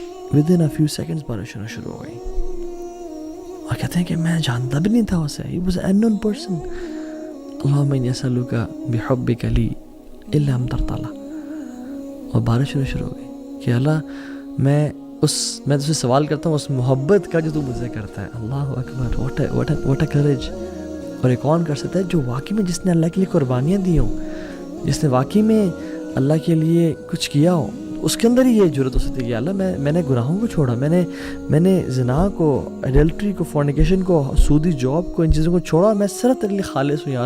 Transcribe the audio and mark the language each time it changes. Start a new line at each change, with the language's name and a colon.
English: within a few seconds
Urdu: بارش ہونا شروع ہو گئی, اور کہتے ہیں کہ میں جانتا بھی نہیں تھا اسے,
English: he was an unknown person.
Arabic: اللہم انی اسألک بحبک لی الا امطرت اللہ,
Urdu: اور بارش ہونا شروع ہو گئی کہ اللہ میں تجھ سے سوال کرتا ہوں اس محبت کا جو تو مجھ سے کرتا ہے.
English: اللہ اکبر, what a courage.
Urdu: اور یہ کون کر سکتا ہے؟ جو واقعی میں جس نے اللہ کے لیے قربانیاں دی ہوں, جس نے واقعی میں اللہ کے لیے کچھ کیا ہو, اس کے اندر ہی یہ جرت ہو سکتی ہے کہ اللہ میں نے گناہوں کو چھوڑا, میں نے زنا کو, ایڈلٹری کو, فورنیکیشن کو, سودی جاب کو, ان چیزوں کو چھوڑا, میں صرف تیرے لیے خالص ہوں.